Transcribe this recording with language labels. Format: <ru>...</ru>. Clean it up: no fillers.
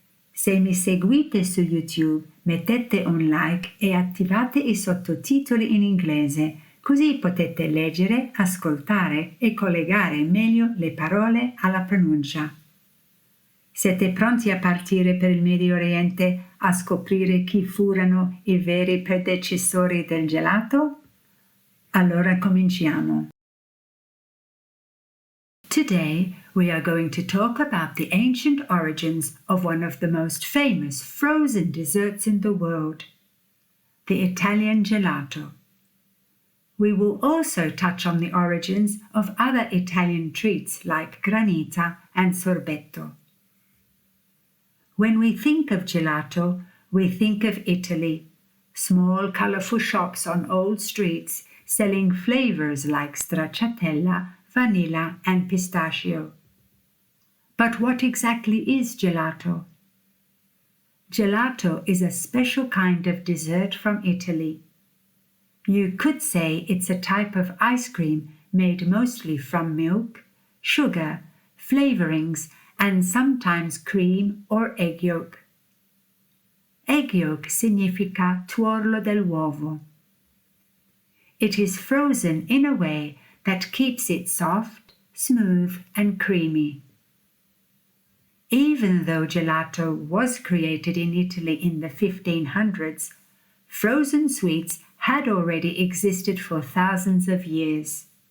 <it>Se mi seguite su YouTube, mettete un like e attivate i sottotitoli in inglese, così potete leggere, ascoltare e collegare meglio le parole alla pronuncia. Siete pronti a partire per il Medio Oriente a scoprire chi furono i veri predecessori del gelato? Allora cominciamo.</it> <en>Today we are going to talk about the ancient origins of one of the most famous frozen desserts in the world, the Italian gelato. We will also touch on the origins of other Italian treats like granita and sorbetto. When we think of gelato, we think of Italy, small colorful shops on old streets selling flavors like stracciatella, vanilla and pistachio. But what exactly is gelato? Gelato is a special kind of dessert from Italy. You could say it's a type of ice cream made mostly from milk, sugar, flavorings, and sometimes cream or egg yolk. Egg yolk</en> <it>significa tuorlo dell'uovo.</it> <en>It is frozen in a way that keeps it soft, smooth, and creamy. Even though gelato was created in Italy in the 1500s, frozen sweets had already existed for thousands of years.</en>